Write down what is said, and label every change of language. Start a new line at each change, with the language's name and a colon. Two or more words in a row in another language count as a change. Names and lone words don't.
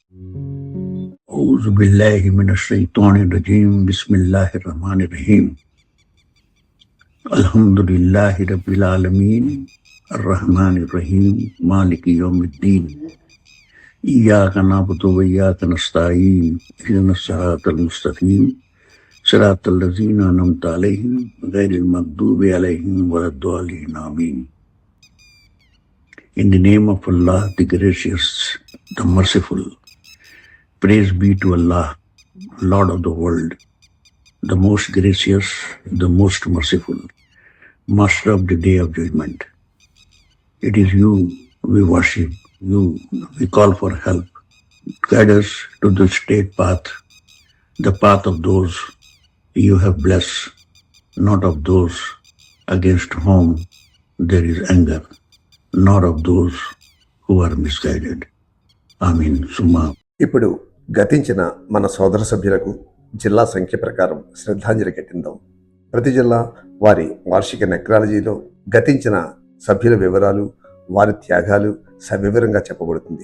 Arabic: أعوذ بالله من الشيطان الرجيم. بسم الله الرحمن الرحيم. الحمد لله رب العالمين الرحمن الرحيم مالك يوم الدين. إياك نعبد وإياك نستعين. اهدنا الصراط المستقيم صراط الذين أنعمت عليهم غير المغضوب عليهم ولا الضالين.
English: Amen. In the name of Allah, the gracious, the merciful, praise be to Allah, Lord of the world. the most gracious, the most merciful, Master of the Day of Judgment. It is you we worship, you we call for help. Guide us to the straight path, the path of those you have blessed, not of those against whom there is anger, not of those who are misguided. Amin. Summa.
Telugu: ఇప్పుడు గతించిన మన సోదర సభ్యులకు జిల్లా సంఖ్య ప్రకారం శ్రద్ధాంజలి ఘటిద్దాం. ప్రతి జిల్లా వారి వార్షిక నెక్రాలజీలో గతించిన సభ్యుల వివరాలు, వారి త్యాగాలు సవివరంగా చెప్పబడుతుంది.